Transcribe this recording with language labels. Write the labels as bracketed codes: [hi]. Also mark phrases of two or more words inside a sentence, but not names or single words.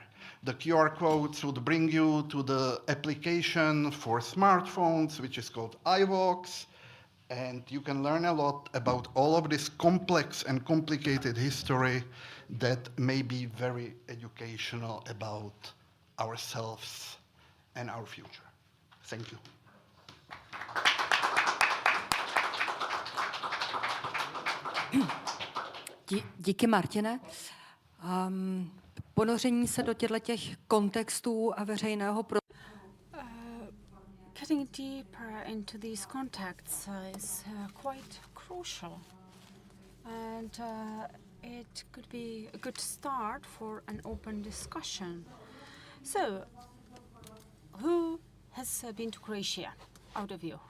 [en] The QR codes would bring you to the application for smartphones, which is called iVox, and you can learn a lot about all of this complex and complicated history that may be very educational about ourselves and our future. Thank you. [cs] Díky, Martine. Ponoření se do těch kontextů a veřejného [en] Getting deeper into these contexts is quite crucial, and it could be a good start for an open discussion. So, who has been to Croatia out of you?